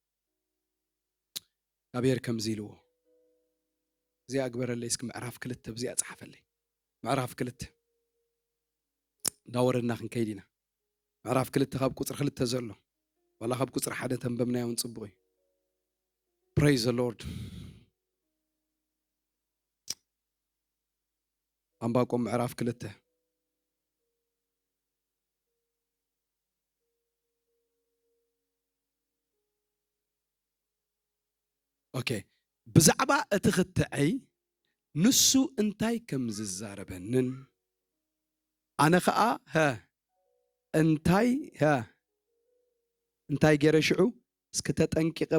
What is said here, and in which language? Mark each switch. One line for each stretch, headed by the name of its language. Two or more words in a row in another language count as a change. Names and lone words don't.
Tigrinya: እግዚአብሔር ከምዚ ኢልዎ እዚ ኣግበረለይ እስኪ ምዕራፍ 2 በዚ ኣጽሓፈለይ ምዕራፍ 2 ዳወረና ክንከይዲና ምዕራፍ 2 ካብ ቁጽር 2 ዘሎ ወላ ካብ ቁጽር 1 ተንበብናዮን ጽቡቕ እዩ
English: praise the lord
Tigrinya: ኣምባቆም ምዕራፍ 2 ኦኬ ብዛዕባ እትኽትዐይ ንሱ እንታይ ከም ዝዛረበንን ኣነ ኸኣ እንታይ ገረሽዑ እስከ ተጠንቂቀ